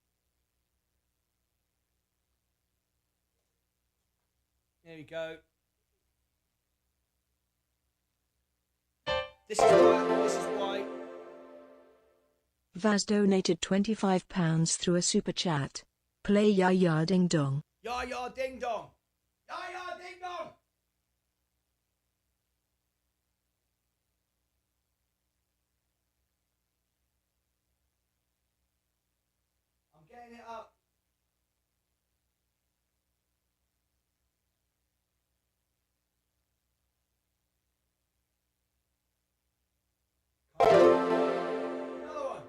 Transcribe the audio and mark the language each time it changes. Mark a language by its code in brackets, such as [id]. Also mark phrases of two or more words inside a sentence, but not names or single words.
[en] There we go. This is why Vaz donated £25 through a super chat. Play Ya Ya Ding Dong. Ya ya ding dong. Ya ya ding dong. I'm getting it up. Another one.